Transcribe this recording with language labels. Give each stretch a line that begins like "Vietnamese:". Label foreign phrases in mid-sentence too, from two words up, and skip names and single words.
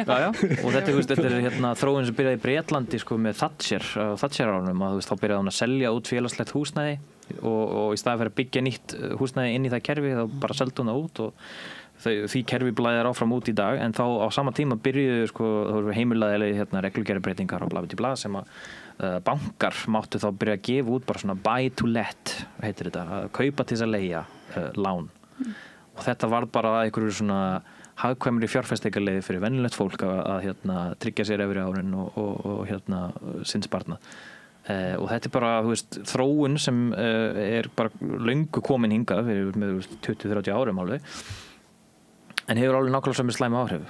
Icelandic: Já, og þetta er þróun sem byrjaði í Bretlandi sko með Thatcher árunum að þá byrjaði hún að selja út félagslegt húsnæði og í staði fyrir að byggja nýtt húsnæði inn í það kerfi þá bara seldi hún það út og því kerfi blæðir áfram út í dag en þá á sama tíma byrjuðu sko heimilaði reglugerðarbreytingar og bla sem að bankar máttu þá byrja að gefa út bara svona
English: buy to let
Icelandic: heitir þetta, að kaupa til þess að leigja lán og þetta var bara einhverju svona hagkvæmri fjárfestingarleiði fyrir venjulegt fólk að tryggja sér efri árin og sinn sparnað og þetta bara, þú veist, þróun sem bara löngu komin hingað með 20-30 árum alveg en hefur alveg nákvæmlega sem slæm áhrif.